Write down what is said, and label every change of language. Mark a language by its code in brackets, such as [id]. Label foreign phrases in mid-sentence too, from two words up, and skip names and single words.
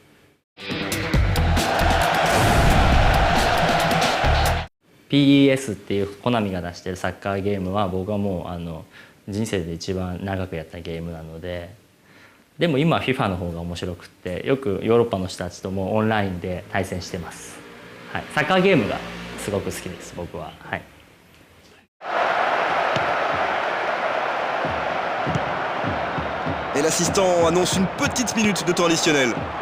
[ja] PES っていうコナミが出してるサッカーゲームは僕はもう人生で一番長くやったゲームなので、でも今は FIFA の方が面白くってよくヨーロッパの人たちともオンラインで対戦してます、はい、サッカーゲームがすごく好きです僕は、はい。 [fr] Et l'assistant annonce une petite minute de temps additionnel.